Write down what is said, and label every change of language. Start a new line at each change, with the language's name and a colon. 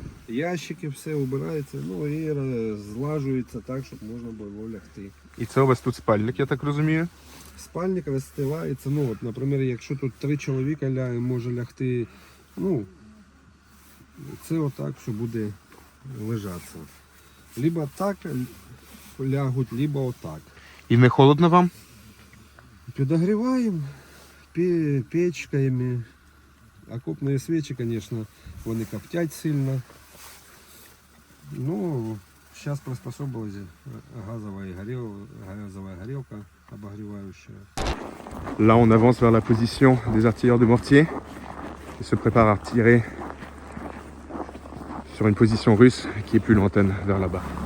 Ukrainian: ящики, все убирається, ну і злажується так, щоб можна було лягти. І це у вас тут спальник, я так розумію. Спальник розстилається, ну от, наприклад, якщо тут 3 чоловіка може лягти, ну, це отак, що буде лежатися. Либо так лягуть, либо отак. І не холодно вам? Підогріваємо печками. Окопні свічі, звісно, вони коптять сильно.
Russian: Ну, зараз приспособилась газовая горелка обогревающая.
French: Là, on avance vers la position des artilleurs de mortier. Ils se préparent à tirer sur une position russe qui est plus lointaine vers là-bas.